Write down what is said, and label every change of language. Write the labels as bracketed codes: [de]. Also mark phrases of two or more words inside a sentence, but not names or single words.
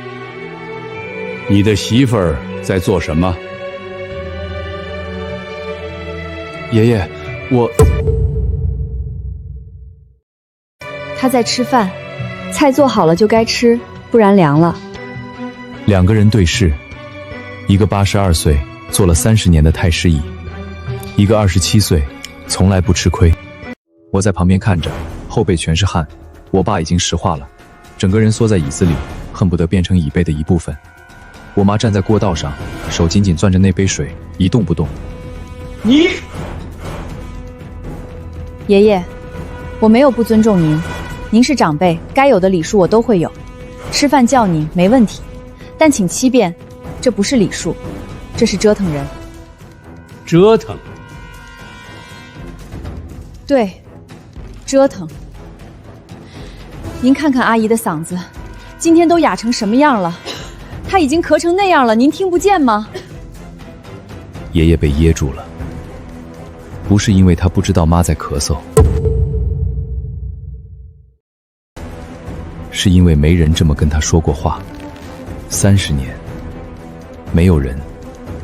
[zh] 你的媳婦兒在做什麼？爺爺，我…… 他在吃飯，菜做好了就該吃，不然涼了。兩個人對視，一個82歲，做了30年的太師椅，一個27歲，從來不吃虧。我在旁邊看着，後背全是汗。我爸已經石化了，整個人縮在椅子裡，恨不得變成椅背的一部分。我媽站在過道上，手緊緊攥着那杯水，一動不動。你，爺爺，我沒有不尊重您，您是長輩，該有的禮數我都會有。吃飯叫你沒問題，但請7遍，這不是禮數，這是折騰人。折騰？對，折騰。您看看阿姨的嗓子，今天都啞成什麼樣了？她已經咳成那樣了，您聽不見嗎？爺爺被噎住了，不是因為他不知道媽在咳嗽，是因為沒人這麼跟他說過話。30年，沒有人